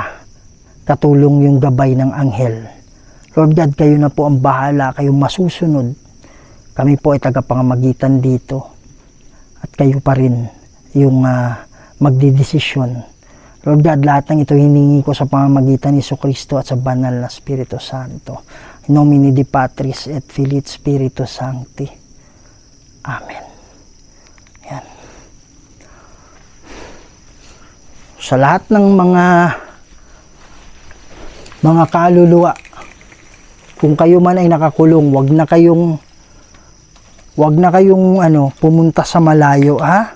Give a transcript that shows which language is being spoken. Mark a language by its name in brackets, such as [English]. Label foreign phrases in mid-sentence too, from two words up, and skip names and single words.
[Filipino] Katulong yung gabay ng anghel. Lord God, kayo na po ang bahala, kayong masusunod. Kami po ay tagapangamagitan dito at kayo pa rin yung magdidesisyon. Lord God, lahat ng ito hiningi ko sa pamamagitan ni Jesucristo at sa banal na Espiritu Santo. [Latin] In nomine Dei Patris et Filii et Spiritus Sancti. [Filipino] Amen. Yan. Sa lahat ng mga kaluluwa, kung kayo man ay nakakulong, wag na kayong pumunta sa malayo, ha?